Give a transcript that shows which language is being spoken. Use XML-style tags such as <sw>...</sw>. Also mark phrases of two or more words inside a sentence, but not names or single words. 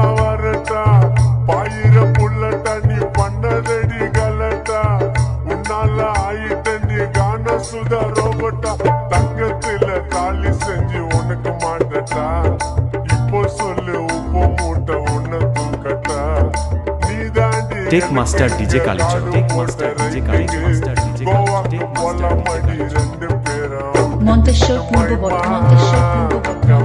<ta>வரட்டா பாயிர புள்ளட்டா நீ பண்ணதடி கலட்டா உன்னால ஆயிட்ட நீ கான சுதா ரோபட்டா தங்கத்துல தாலி செஞ்சு உனக்கு மாட்டட்டா இப்போ சொல்லு உப்பு மூட்டை உன்னை தூக்கட்டா நீ தாண்டி</ta> <en>tech master DJ</en> <bn>কালীচরণ,</bn> <en>tech master DJ</en> <bn>কালী,</bn> <en>master DJ</en> <bn>কালী,</bn> <en>tech master DJ</en> <bn>কালীচরণ। মন্তেশ্বর পূর্ব বর্ধমান, মন্তেশ্বর পূর্ব বর্ধমান।</bn>